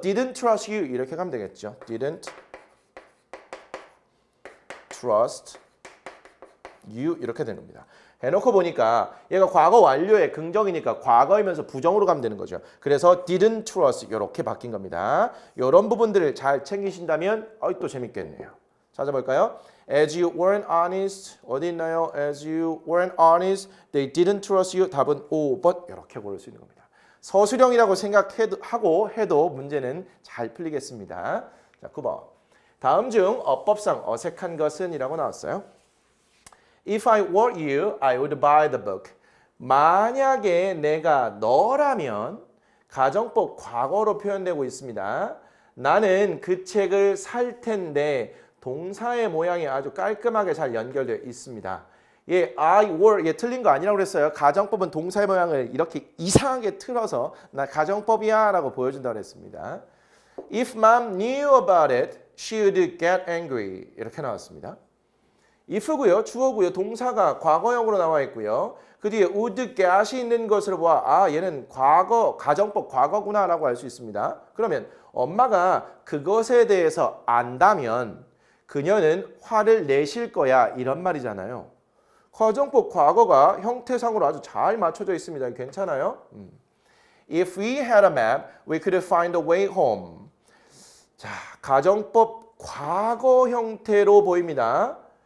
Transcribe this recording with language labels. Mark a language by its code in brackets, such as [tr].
[en] didn't trust you [ko] 이렇게 가면 되겠죠. [en] didn't trust you [ko] 이렇게 되는 겁니다. 해놓고 보니까 얘가 과거 완료의 긍정이니까 과거이면서 부정으로 가면 되는 거죠. 그래서 [en] didn't trust [ko] 이렇게 바뀐 겁니다. 이런 부분들을 잘 챙기신다면 또 재밌겠네요. 찾아볼까요? [en] As you weren't honest [ko] 어디 있나요? [en] As you weren't honest, they didn't trust you. [ko] 답은 5번 이렇게 고를 수 있는 겁니다. 서술형이라고 생각하고 해도 문제는 잘 풀리겠습니다. 자, 9번. 다음 중 어법상 어색한 것은 이라고 나왔어요. [en] If I were you, I would buy the book. [ko] 만약에 내가 너라면 가정법 과거로 표현되고 있습니다. 나는 그 책을 살 텐데 동사의 모양이 아주 깔끔하게 잘 연결되어 있습니다. [en] I were [ko] 틀린 거 아니라고 그랬어요. 가정법은 동사의 모양을 이렇게 이상하게 틀어서 나 가정법이야 라고 보여준다고 했습니다. [en] If mom knew about it, she would get angry. [ko] 이렇게 나왔습니다. if고요. 주어고요. 동사가 과거형으로 나와 있고요. 그 뒤에 [en] would get [ko] 이 있는 것으로 보아 얘는 과거, 가정법 과거구나 라고 알 수 있습니다. 그러면 엄마가 그것에 대해서 안다면 그녀는 화를 내실 거야 이런 말이잖아요. 가정법 과거가 형태상으로 아주 잘 맞춰져 있습니다. 괜찮아요? [en] If we had a map, we could find a way home. [ko] 자, 가정법 과거 형태로 보입니다.